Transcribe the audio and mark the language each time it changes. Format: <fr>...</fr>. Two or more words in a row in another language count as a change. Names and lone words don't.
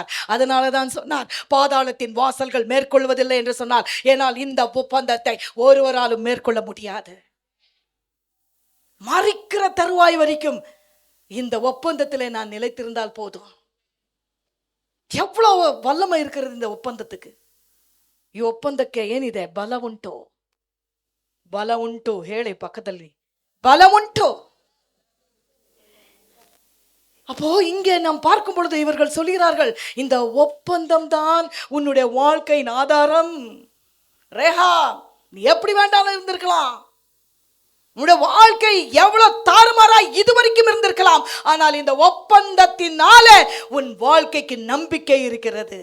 <ta>அதனால தான் சொன்னார், பாதாளத்தின் வாசல்கள் மேற்கொள்வதில்லை என்று சொன்னார். ஏனால் இந்த ஒப்பந்தத்தை ஒருவராலும் மேற்கொள்ள முடியாது. மறிக்கிற தருவாய் வரைக்கும் இந்த ஒப்பந்தத்தில் நான் நிலைத்திருந்தால் போதும். எவ்வளவு வல்லமை இருக்கிறது இந்த ಒಪ್ಪಂದಕ್ಕೆ.</ta> <kn>ಈ ಒಪ್ಪಂದಕ್ಕೆ ಏನಿದೆ? ಬಲ ಉಂಟು. ಬಲ ಉಂಟು ಹೇಳಿ ಪಕ್ಕದಲ್ಲಿ,</kn> <ta>பல உண்டு. அப்போ இங்கே நாம் பார்க்கும் பொழுது இவர்கள் சொல்கிறார்கள், இந்த ஒப்பந்தம் தான் உன்னுடைய வாழ்க்கையின் ஆதாரம். ரேஹா, நீ எப்படி வேண்டாலும் இருந்திருக்கலாம், உன்னுடைய வாழ்க்கை எவ்வளவு தாறுமாறா இதுவரைக்கும் இருந்திருக்கலாம், ஆனால் இந்த ஒப்பந்தத்தினால உன் வாழ்க்கைக்கு நம்பிக்கை இருக்கிறது.</ta>